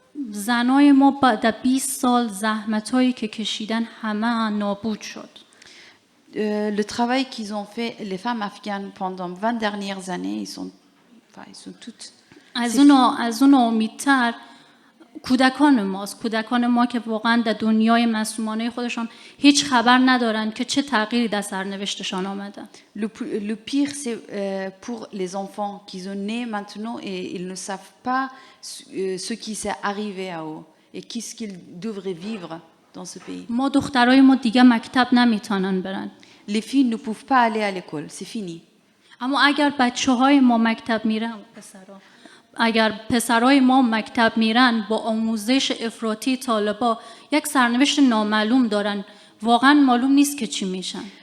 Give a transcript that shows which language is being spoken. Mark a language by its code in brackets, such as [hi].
[fa] زنای ما بعد از 20 سال زحمتایی که کشیدن همه نابود شد. [fr] Le travail qu'ils ont fait, les femmes afghanes, pendant 20 dernières années, ils sont toutes... [fa] از اون امیدتر کودکان ما که واقعا در دنیای معصومانه خودشان هیچ خبر ندارن که چه تغییری در سرنوشتشان آمده. [fr] Le pire, c'est pour les enfants qui sont nés maintenant et ils ne savent pas ce qui s'est arrivé à eux et qu'est-ce qu'ils devraient vivre dans ce pays. [fa] ما دخترای ما دیگه مکتب نمیتونن برن. [fr] Les filles ne peuvent pas aller à l'école, c'est fini. [fa] اما اگر بچه‌های ما مکتب میرن، اگر پسرای ما مکتب میرن با آموزش افراطی طالبا یک سرنوشت نامعلوم دارن، واقعا معلوم نیست که چی میشن.